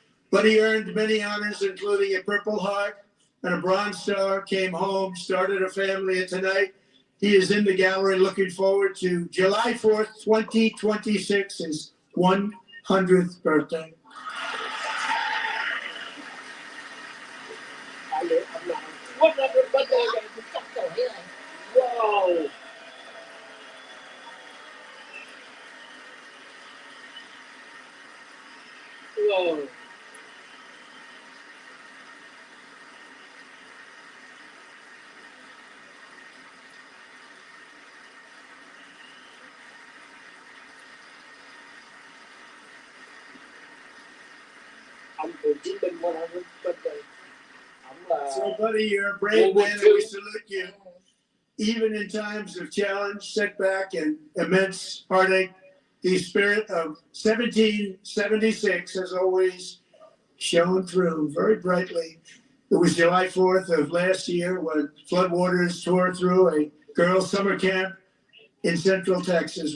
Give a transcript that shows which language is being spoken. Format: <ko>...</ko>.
<en>But he earned many honors, including a Purple Heart and a Bronze Star, came home, started a family, and tonight he is in the gallery looking forward to July 4th, 2026, his 100th birthday.</en> <vi>vậy? Ông nào quất ra bên đây vậy? Chọc tuổi rồi. Wow. Wow. Ông cựu chiến binh qua đây bên đây.</vi> <en>So, buddy, you're a brave man, and we salute you. Even in times of challenge, setback, and immense heartache, the spirit of 1776 has always shone through very brightly. It was July 4th of last year when floodwaters tore through a girls' summer camp in Central Texas.</en>